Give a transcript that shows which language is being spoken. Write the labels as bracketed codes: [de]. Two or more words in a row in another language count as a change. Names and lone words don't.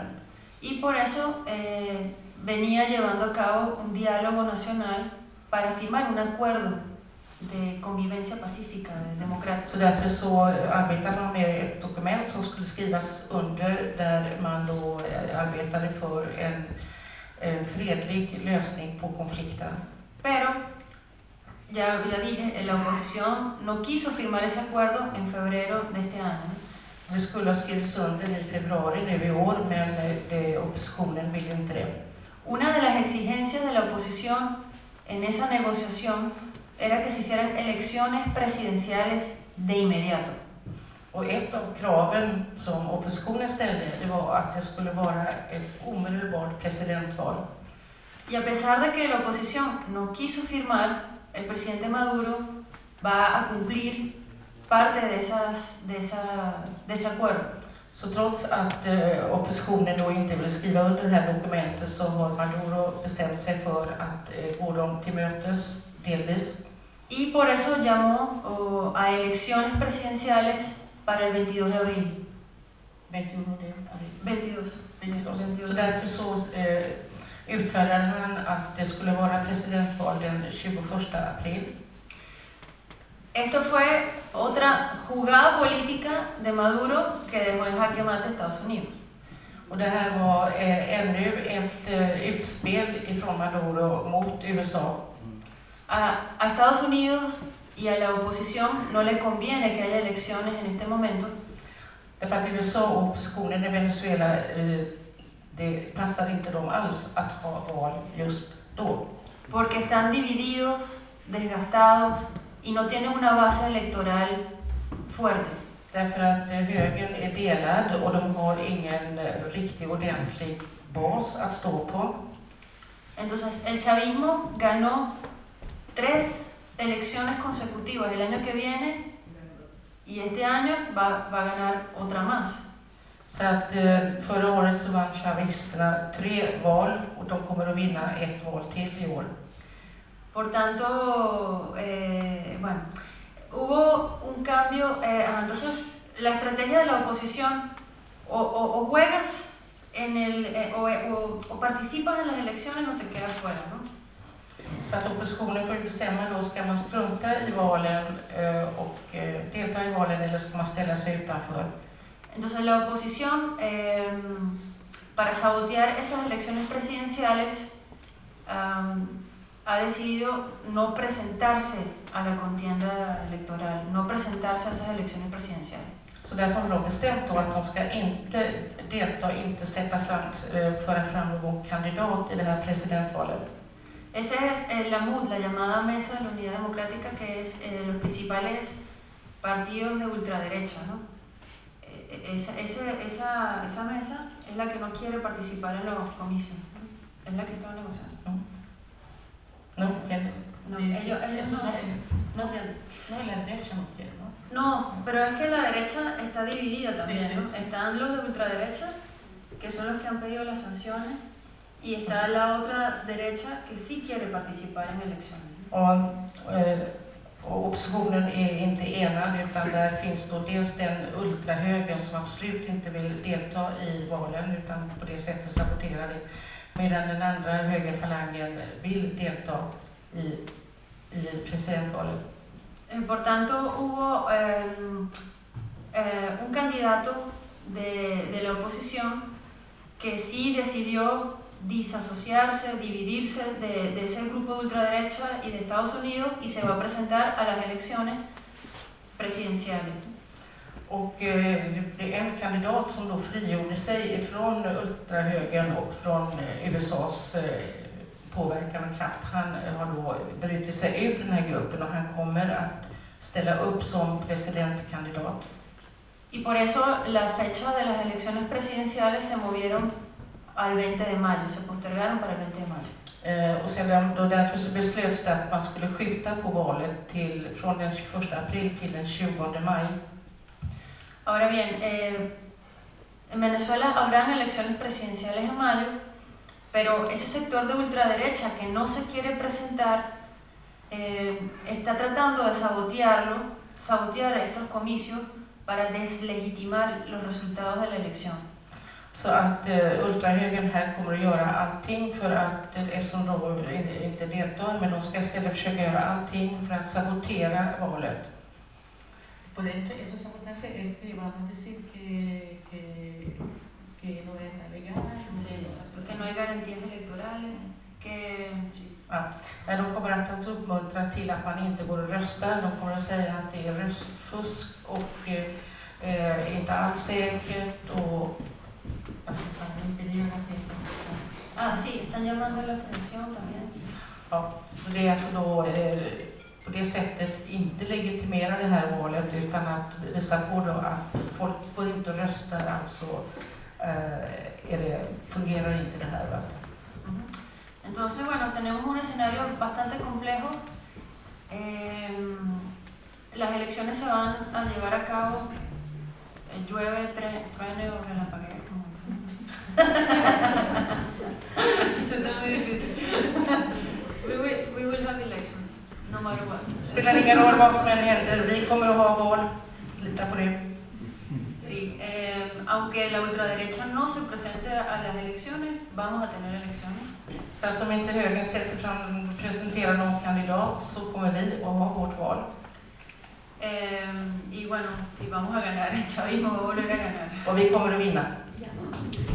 [es] Y por eso venía llevando a cabo un diálogo nacional para firmar un acuerdo de convivencia pacífica, democrática. [sv] Så därför så arbetar man med ett dokument som skulle skrivas under där man då arbetade för en fredlig lösning på konflikten. [es] Pero ya dije, la oposición no quiso firmar ese acuerdo en febrero de este año. [sv] Det skulle ha skrivits under i februari nu i år, men oppositionen vill inte det. [es] Una de las exigencias de la oposición en esa negociación era que se hicieran elecciones presidenciales de inmediato. [sv] Och ett av kraven som oppositionen ställde, det var att det skulle vara ett omedelbart presidentval. [es] Y a pesar de que la oposición no quiso firmar, el presidente Maduro va a cumplir parte de ese acuerdo. [sv] Så trots att oppositionen då inte vill skriva under det här dokumentet så har Maduro bestämt sig för att gå dem till mötes delvis. [es] Y por eso llamó a elecciones presidenciales para el 22 de abril. 22. [sv] Så därför så utfärdade han att det skulle vara presidentval den 21 april. [es] Esto fue otra jugada política de Maduro que dejó en jaque mate a Estados Unidos. [sv] Och det här var ännu ett utspel ifrån Maduro mot USA. [es] A Estados Unidos y a la oposición no le conviene que haya elecciones en este momento. [sv] Därför att USA och oppositionen i Venezuela, det passar inte dem alls att ha val just då. [es] Porque están divididos, desgastados y no tienen una base electoral fuerte. [sv] Därför att högern är delad och de har ingen riktig ordentlig bas att stå på. [es] Entonces el chavismo ganó 3 elecciones consecutivas el año que viene y este año va a ganar otra más. [sv] Så att förra året så vann chavisterna 3 val och de kommer att vinna ett val till i år. [es] Por tanto, bueno, hubo un cambio. Entonces, la estrategia de la oposición o juegas en o participas en las elecciones o te quedas fuera, ¿no? [sv] Så att oppositionen får bestämma då, ska man strunta i valen och delta i valen eller ska man ställa sig utanför? [es] Entonces la oposición, para sabotear estas elecciones presidenciales, ha decidido no presentarse a la contienda electoral, no presentarse a esas elecciones presidenciales. [sv] Så därför har de bestämt då att de ska inte delta, inte föra fram någon kandidat i det här presidentvalet. [es] Esa es la MUD, la llamada Mesa de la Unidad Democrática, que es los principales partidos de ultraderecha, ¿no? Esa mesa es la que no quiere participar en los comicios, ¿no? Es la que está negociando. Ellos no la derecha no quiere, ¿no? No, pero es que la derecha está dividida también, ¿no? Están los de ultraderecha, que son los que han pedido las sanciones, y está la otra derecha que sí quiere participar en elecciones. [sv] Och oppositionen är inte enad, utan där finns då dels den ultrahögern som absolut inte vill delta i valen utan på det sättet sabotera det, medan den andra högerfalangen vill delta i presidentvalet. [es] Por tanto, hubo un candidato de la oposición que sí decidió disasociarse, dividirse de ese grupo de ultraderecha y de Estados Unidos y se va a presentar a las elecciones presidenciales. [sv] Och det är en kandidat som då frigjorde sig från ultrahögern och från USAs påverkan och kraft. Han har då brutit sig ur den här gruppen och han kommer att ställa upp som presidentkandidat. [es] Y por eso la fecha de las elecciones presidenciales se movieron al 20 de mayo, se postergaron para el 20 de mayo. [sv] Och sedan då därför så beslöts det att man skulle skjuta på valet från den 21 april till den 20 maj. [es] Ahora bien, en Venezuela habrán elecciones presidenciales en mayo, pero ese sector de ultraderecha que no se quiere presentar está tratando de sabotear estos comicios para deslegitimar los resultados de la elección. [sv] Så att ultrahögern här kommer att göra allting för att, eftersom de inte deltar, men de ska istället försöka göra allting för att sabotera valet. [es] Por ese sabotaje es que van a decir que no es legal. Sí, exacto, que no hay garantías electorales, que... Sí. [sv] Ja, de kommer att uppmuntra till att man inte går och röstar. De kommer att säga att det är röstfusk och inte alls säkert och [es] sí, están llamando la atención también. [sv] Ja, så det är alltså då på det sättet inte legitimera det här valet utan att visa på då att folk går inte och röstar, alltså fungerar inte det här. Va? [es] Entonces, bueno, tenemos un escenario bastante complejo. Las elecciones se van a llevar a cabo, llueve, truene o relampaguee, como dicen. [en] We will have elections, no matter what. [sv] Spelar ingen roll vad som än händer, vi kommer att ha val, lita på det. [es] Sí, aunque la ultraderecha no se presente a las elecciones, vamos a tener elecciones. [sv] Så att om inte högern presenterar någon kandidat så kommer vi att ha vårt val. [es] Y bueno, y vamos a ganar, el chavismo va a volver a ganar. [sv] Och vi kommer att vinna. Ja.